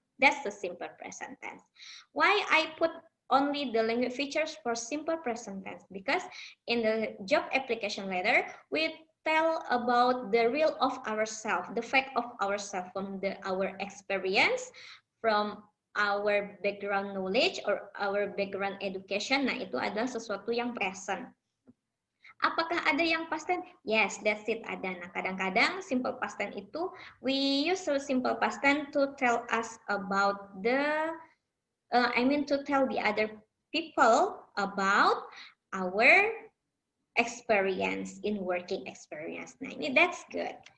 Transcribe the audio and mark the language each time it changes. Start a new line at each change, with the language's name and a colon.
English: That's the simple present tense. Why I put only the language features for simple present tense? Because in the job application letter, we tell about the real of ourselves, the fact of ourselves from our experience, from our background knowledge or our background education.
Indonesian: Nah, itu adalah sesuatu yang present. Apakah ada yang past tense?
English: Yes, that's it, ada.
Indonesian: Nah, kadang-kadang
English: simple past tense itu, we use simple past tense to tell us about to tell the other people about our experience in working experience. Nah, ini that's good.